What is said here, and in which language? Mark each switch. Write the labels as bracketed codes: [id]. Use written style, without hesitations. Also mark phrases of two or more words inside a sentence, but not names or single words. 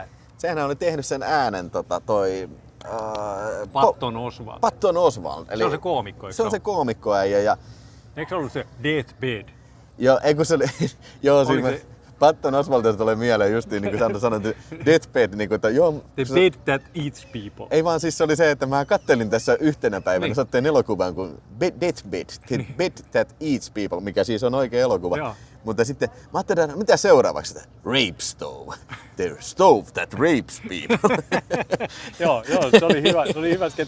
[fi] Sehän oli tehnyt sen äänen Patton Oswalt. Patton Oswalt. Eli se on se koomikko, se on se koomikkoäijä. Ja eikö se ollut se Deathbed? Joo, eikö se oli, joo, siinä Patton Oswaltista tulee mieleen justiin, niin kuin sanoit, Deathbed, niin kuin, että joo. [en] The bed that eats people. [fi] Ei vaan siis se oli se, että mä kattelin tässä yhtenä päivänä, satteen elokuvan kuin Deathbed, The Bed That Eats People, mikä siis on oikea elokuva. Joo. Mutta sitten mä ajattelin, että mitä seuraavaksi? [en] Rape Stove. The Stove That Rapes People. [fi] Joo, se oli hyvä sketti.